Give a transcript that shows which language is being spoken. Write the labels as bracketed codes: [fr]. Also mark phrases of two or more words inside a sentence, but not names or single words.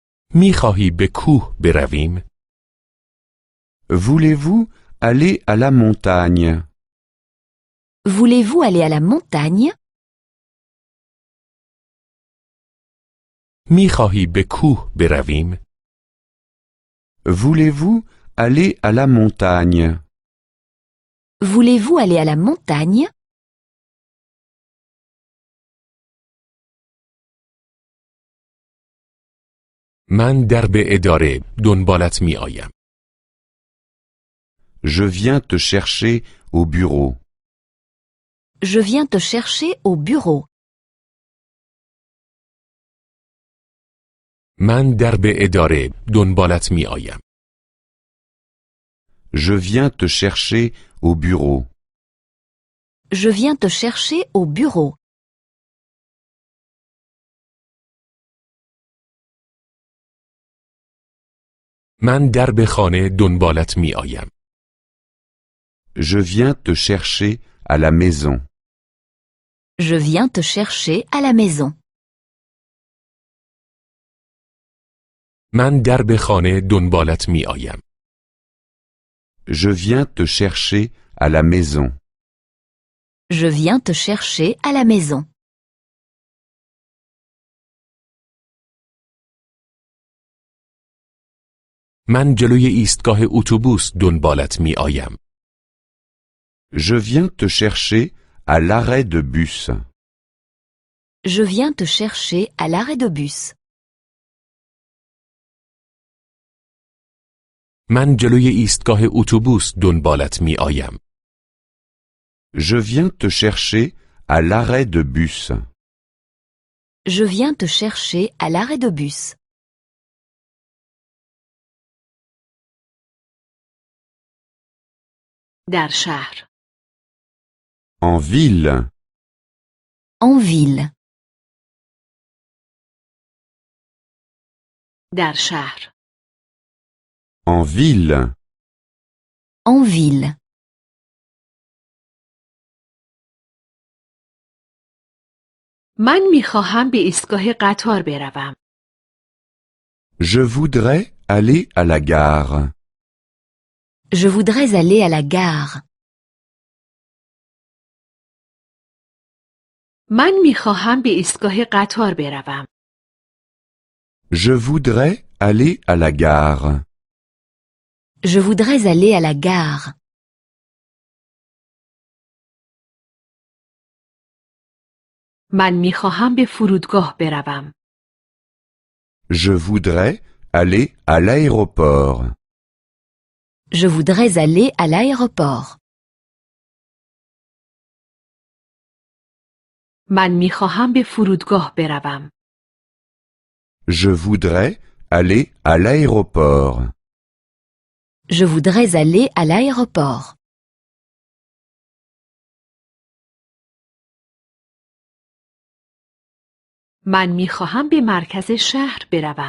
[fa] میخواهی به کوه برویم؟ [fr] Voulez-vous aller à la montagne? Voulez-vous aller à la montagne? [fa] میخواهی به کوه برویم؟ [fr] Voulez-vous aller à la montagne? Voulez-vous aller à la montagne? [fa] من درب اداره دنبالت می آیم. [fr] Je viens te chercher au bureau. Je viens te chercher au bureau. [fa] من درب اداره دنبالت می آیم. [fr] Je viens te chercher au bureau. Je viens te chercher au bureau. [fa] من درب خانه دنبالت می آیم. [fr] Je viens te chercher à la maison. Je viens te chercher à la maison. [fa] من درب خانه دنبالت می آیم. [fr] Je viens te chercher à la maison. Je viens te chercher à la maison. [fa] من جلوی ایستگاه اتوبوس دنبالت می آیم. [fr] Je viens te chercher à l'arrêt de bus. Je viens te chercher à l'arrêt de bus. [fa] من جلوی ایستگاه اتوبوس دنبالت می آیم. [fr] Je viens te chercher à l'arrêt de bus. Je viens te chercher à l'arrêt de bus. [fa] در شهر. [fr] En ville. En ville. [fa] در شهر. [fr] En ville. En ville. [fa] من میخواهم به ایستگاه قطار بروم. [fr] Je voudrais aller à la gare. Je voudrais aller à la gare. [fa] من میخواهم به ایستگاه قطار بروم. [fr] Je voudrais aller à la gare. Je voudrais aller à la gare. [fa] من میخواهم به فرودگاه بروم. [fr] Je voudrais aller à l'aéroport. Je voudrais aller à l'aéroport. [fa] من میخواهم به فرودگاه بروم. [fr] Je voudrais aller à l'aéroport. Je voudrais aller à l'aéroport. [fa] من میخواهم به مرکز شهر بروم.